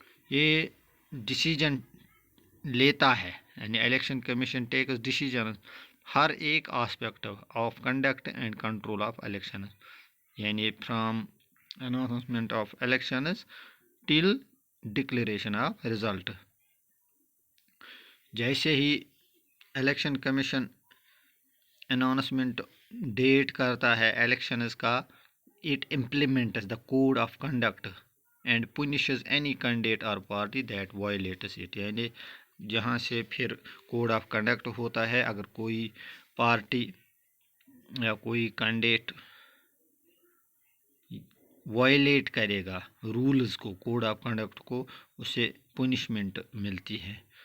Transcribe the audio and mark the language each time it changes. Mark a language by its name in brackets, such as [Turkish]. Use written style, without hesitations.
[Urdu] یہ ڈیسیجن لیتا ہے، [English] یعنی election commission takes decision ہر ایک aspect of conduct and control of election, یعنی from announcement of elections till declaration of result. [Urdu] جیسے ہی الیکشن کمیشن اناؤنسمنٹ ڈیٹ کرتا ہے الیکشنز کا، [English] it implements the code of conduct and punishes any candidate or party that violates it. یعنی [Urdu] جہاں سے پھر code of conduct ہوتا ہے. اگر کوئی پارٹی یا کوئی کینڈیڈیٹ وائلیٹ کرے گا رولز کو، کوڈ آف کنڈکٹ کو، اسے پنشمنٹ ملتی ہے.